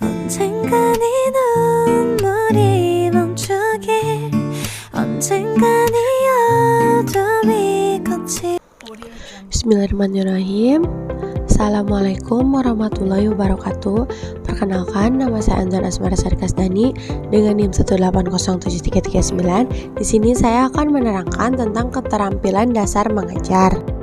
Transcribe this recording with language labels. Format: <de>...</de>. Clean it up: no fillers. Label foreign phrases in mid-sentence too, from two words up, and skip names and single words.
<ko>언젠가 네 눈물이 멈추길 언젠가 네 어둠이 거칠.</ko> <ar>بسم الله الرحمن الرحيم. السلام عليكم ورحمة الله وبركاته.</ar> <id>Perkenalkan, nama saya Anzan Asmara Sari Kasdani dengan NIM 1807339. Di sini saya akan menerangkan tentang keterampilan dasar mengajar.</id>